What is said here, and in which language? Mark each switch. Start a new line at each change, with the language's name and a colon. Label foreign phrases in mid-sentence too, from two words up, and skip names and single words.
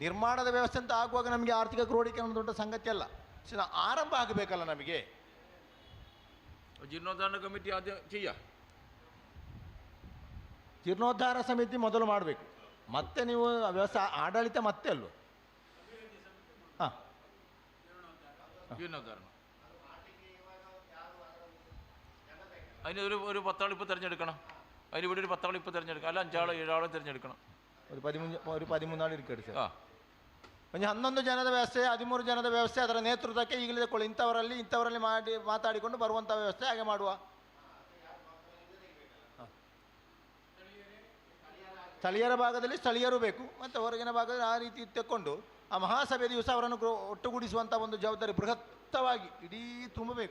Kannada: ನಿರ್ಮಾಣದ ವ್ಯವಸ್ಥೆ ಅಂತ ಆಗುವಾಗ ನಮಗೆ ಆರ್ಥಿಕ ಕ್ರೋಢೀಕರಣ ದೊಡ್ಡ ಸಂಗತಿ ಅಲ್ಲ. ಆರಂಭ ಆಗಬೇಕಲ್ಲ ನಮಗೆ. ಜೀರ್ಣೋದ್ಧಾರ ಕಮಿಟಿ ಆದ್ಯ ചെയ്യാം. ಜೀರ್ಣೋದ್ಧಾರ ಸಮಿತಿ ಮೊದಲು ಮಾಡಬೇಕು, ಮತ್ತೆ ನೀವು ವ್ಯವಸ್ಥೆ ಆಡಳಿತ ಮತ್ತೆ ಅಲ್ವ. ಹಾಂ,
Malayalam: ജീർണോദ്ധാരണം അതിന് ഒരു 10 ആൾ ഇപ്പോൾ തിരഞ്ഞെടുക്കണം. അതിന് ഇവിടെ ഒരു 10 ആൾ ഇപ്പോൾ തിരഞ്ഞെടുക്കണം, അല്ല 5 ആളോ 7 ആളോ തിരഞ്ഞെടുക്കണം.
Kannada: ഒരു 13 ಆಳು ಇರ್ಕಡಿ
Malayalam: ആ
Kannada: ಒಂದು 11 ಜನದ ವ್ಯವಸ್ಥೆ, 13 ಜನದ ವ್ಯವಸ್ಥೆ, ಅದರ ನೇತೃತ್ವಕ್ಕೆ ಈಗಲೇ ಕೊಳ್ಳಿ ಇಂಥವರಲ್ಲಿ ಮಾತಾಡಿಕೊಂಡು ಬರುವಂಥ ವ್ಯವಸ್ಥೆ ಹಾಗೆ ಮಾಡುವ. ಸ್ಥಳೀಯರ ಭಾಗದಲ್ಲಿ ಸ್ಥಳೀಯರು ಬೇಕು, ಮತ್ತು ಹೊರಗಿನ ಭಾಗದಲ್ಲಿ ಆ ರೀತಿ ತೆಕ್ಕೊಂಡು ಆ ಮಹಾಸಭೆ ದಿವಸ ಅವರನ್ನು ಒಟ್ಟುಗೂಡಿಸುವಂಥ ಒಂದು ಜವಾಬ್ದಾರಿ ಬೃಹತ್ತವಾಗಿ ಇಡೀ ತುಂಬಬೇಕು.